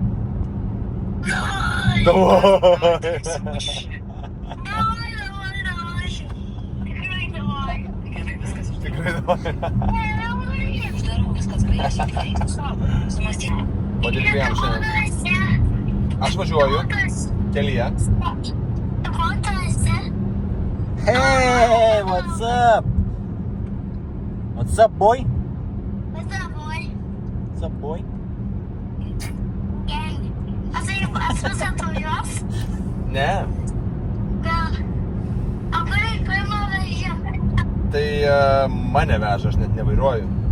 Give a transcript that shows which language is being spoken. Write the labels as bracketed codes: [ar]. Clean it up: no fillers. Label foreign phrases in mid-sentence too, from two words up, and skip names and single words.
[lt] Davai. Tikrai davai. Padirbėjom šiandien. Aš važiuoju kelyje. [en] Hey, what's up? What's up, boy? What's up, boy? [lt] Ne. Tai mane veža, aš net nevairuoju.